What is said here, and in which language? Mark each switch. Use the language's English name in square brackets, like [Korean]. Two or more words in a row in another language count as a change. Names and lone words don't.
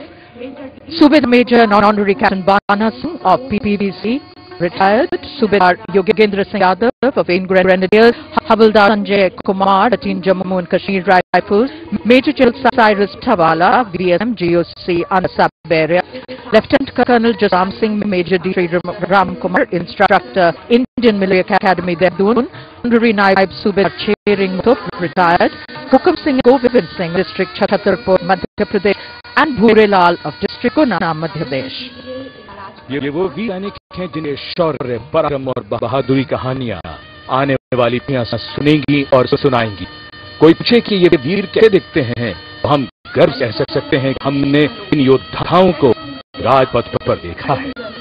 [English] Subedar Major and Honorary Captain Bana Singh of PPVC, retired. Subedar Yogendra Singh Yadav of Indian Grenadiers, Havildar Sanjay Kumar, 13 Jammu and Kashmir Rifles, Major General Cyrus Thawala, VSM GOC Anasab Beria, Lieutenant Colonel Jasam Singh, Major D. Ram Kumar, Instructor, Indian Military Academy, Dehradun, Honorary Naib Subedar Chering Mutuf, retired, Hukam Singh Govind Singh, District Chhatarpur, Madhya Pradesh, and Bhurelal of District Guna, Madhya Pradesh. [Hindi] ये वो वीर सैनिक हैं जिन्हें शौर्य, पराक्रम और बहादुरी कहानियां आने वाली पीढ़ियां सुनेंगी और सुनाएंगी। कोई पूछे कि ये वीर कैसे दिखते हैं, तो हम गर्व कह सकते हैं कि हमने इन योद्धाओं को राजपथ पर देखा है।